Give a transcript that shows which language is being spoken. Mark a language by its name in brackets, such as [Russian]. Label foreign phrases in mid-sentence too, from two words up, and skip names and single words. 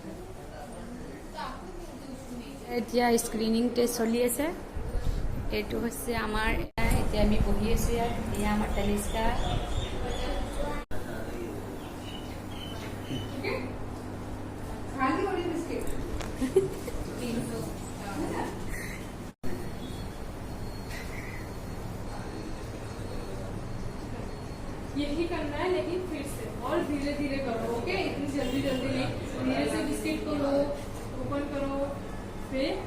[Assamese] এতিয়া স্ক্ৰিনিং টেষ্ট চলি আছে এটো হৈছে আমাৰ এতিয়া আমি বহি আছো ইয়াত আমাৰ তনিষ্কা খালি ওলি বিস্কিট [Hindi] यही करना है लेकिन फिर से और धीरे धीरे करो ओके इतनी जल्दी जल्दी नहीं धीरे से बिस्किट को लो ओपन करो फिर